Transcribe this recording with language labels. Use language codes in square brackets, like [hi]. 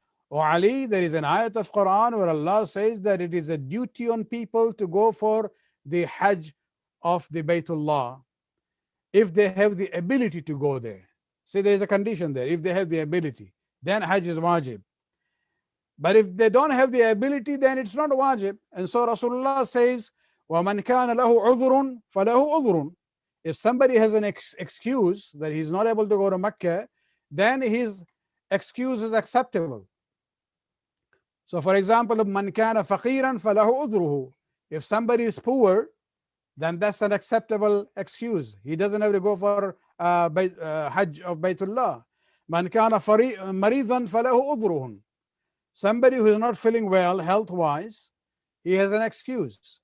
[en] O Ali, there is an ayat of Quran where Allah says that it is a duty on people to go for the Hajj of the Baytullah if they have the ability to go there. See, there is a condition there. If they have the ability, then Hajj is wajib. But if they don't have the ability, then it's not wajib. And so Rasulullah says, [ar] وَمَنْ كَانَ لَهُ عُذْرٌ فَلَهُ عُذْرٌ. [en] If somebody has an excuse that he's not able to go to Mecca, then his excuse is acceptable. So for example, if [ar] مَنْ كَانَ فَقِيرًا فَلَهُ عُذْرُهُ. [en] If somebody is poor, then that's an acceptable excuse. He doesn't have to go for Hajj of Baytullah. [ar] مَنْ كَانَ مَرِيضًا فَلَهُ عُذْرُهُ. [en] Somebody who is not feeling well health-wise, he has an excuse.